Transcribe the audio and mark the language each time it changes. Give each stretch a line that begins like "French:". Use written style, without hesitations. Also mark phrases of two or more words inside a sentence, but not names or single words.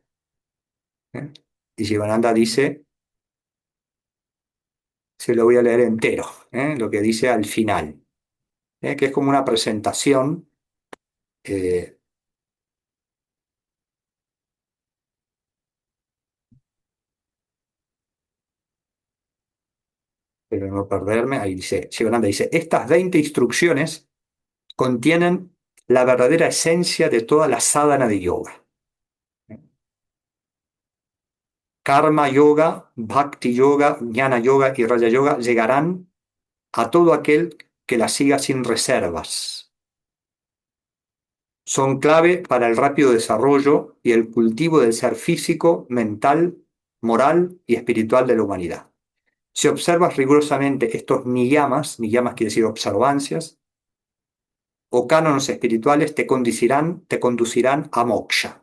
Spanish: Y Jivananda dice, se lo voy a leer entero, lo que dice al final, que es como una presentación, pero no perderme, ahí dice, Jivananda dice, estas 20 instrucciones contienen la verdadera esencia de toda la sadhana de yoga.
Sanskrit: Karma yoga, bhakti yoga, jnana yoga
Spanish: y
Sanskrit: raya yoga
Spanish: llegarán a todo aquel que la siga sin reservas. Son clave para el rápido desarrollo y el cultivo del ser físico, mental, moral y espiritual de la humanidad. Si observas rigurosamente estos niyamas quiere decir observancias, o cánones espirituales, te conducirán a moksha.